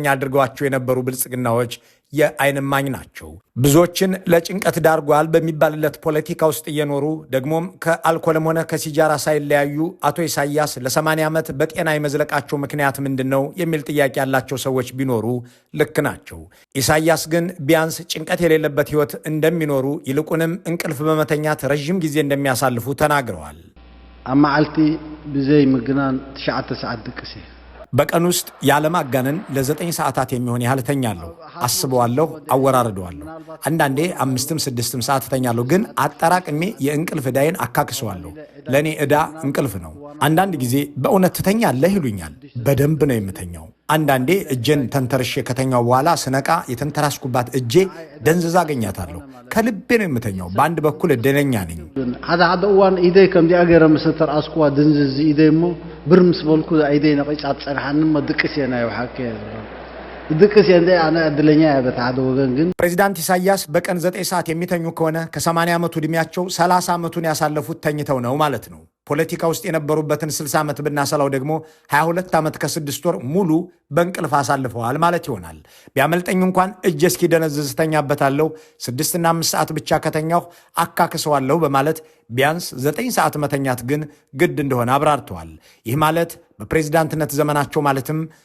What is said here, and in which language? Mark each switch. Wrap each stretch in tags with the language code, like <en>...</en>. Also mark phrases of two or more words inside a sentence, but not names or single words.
<am>አድርገዋቸው የነበሩ ብልጽግናዎች የዓይን እማኝ ናቸው። ብዙዎችን ለጭንቀት ዳርጓል በሚባልለት ፖለቲካ ውስጥ እየኖሩ ደግሞም ከአልኮልም ሆነ ከሲጃራ ሳይለያዩ አቶ ኢሳያስ ለ80 ዓመት በጤና የመዝለቃቸው ምክንያት ምንድን ነው የሚል ጥያቄ ያላቸው ሰዎች ቢኖሩ ልክ ናቸው። ኢሳያስ ግን ቢያንስ ጭንቀት የሌለበት ሕይወት እንደሚኖሩ ይልቁንም እንቅልፍ በመተኛት ረዥም ጊዜ እንደሚያሳልፉ ተናግረዋል።</am> <ti>ኣብ መዓልቲ ብዘይ ምግናን 9 ሰዓት ድቅሴ</ti> <am>በቀን ውስጥ ያለማጋነን ለ9 ሰዓታት የሚሆን ያህል ተኛለሁ። አስበዋለሁ፣ አወራርደዋለሁ። አንዳንዴ 5ም 6ም ሰዓት ተኛለሁ። ግን አጠራቅሜ የእንቅልፍ ዕዳዬን አካክሰዋለሁ። ለእኔ ዕዳ እንቅልፍ ነው። አንዳንድ ጊዜ በእውነት ትተኛለህ ይሉኛል። በደንብ ነው የምተኛው። አንዳንዴ እጄን ተንተርሼ ከተኛው በኋላ ስነቃ የተንተራስኩባት እጄ ደንዝዛ አገኛታለሁ። ከልቤ ነው የምተኛው። በአንድ በኩል እድለኛ ነኝ።</am> <ti>ሓደ እዋን ኢደይ ከምዚኣ ገይረ ምስ ተርአስኩዋ ድንዝዝ ኢደይ እሞ ብር ምስ በልኩ ኢደይ ነቐጫት ፀንሓኒ እሞ ድቅስ እየ ናይ ውሓከ ድቅስ እየ እንደ ኣነ እድለኛ እየ በታ ሓደ ወገን። ግን</ti> <am>ፕሬዚዳንት ኢሳያስ በቀን 9 ሰዓት የሚተኙ ከሆነ ከ80 ዓመቱ ዕድሜያቸው 30 ዓመቱን ያሳለፉት ተኝተው ነው ማለት ነው። ፖለቲካ ውስጥ የነበሩበትን 60 ዓመት ብናሰላው ደግሞ 22 ዓመት ከ6 ወር ሙሉ በእንቅልፍ አሳልፈዋል ማለት ይሆናል። ቢያመልጠኝ እንኳን እጄ እስኪደነዝዝ ተኛበታለሁ፣ 6 እና 5 ሰዓት ብቻ ከተኛሁ አካክሰዋለሁ በማለት ቢያንስ 9 ሰዓት መተኛት ግን ግድ እንደሆነ አብራርተዋል። ይህ ማለት በፕሬዝዳንትነት ዘመናቸው ማለትም</am>